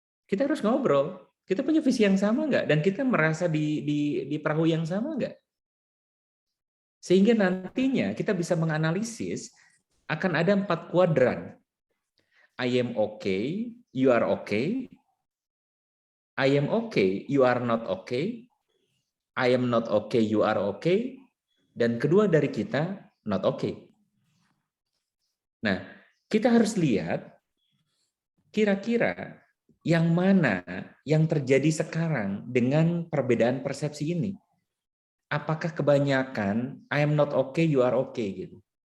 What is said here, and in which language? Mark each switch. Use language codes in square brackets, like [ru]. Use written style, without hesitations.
[id] Kita harus ngobrol. Kita punya visi yang sama nggak? Dan kita merasa di perahu yang sama nggak? Sehingga nantinya kita bisa menganalisis akan ada 4 kuadran. [en] I am okay, you are okay. I am okay, you are not okay. I am not okay, you are okay. [id] Dan kedua dari kita, [en] not okay. [id] Nah, kita harus lihat kira-kira yang mana yang terjadi sekarang dengan perbedaan persepsi ini. Apakah kebanyakan [en] I am not okay, you are okay [id] gitu.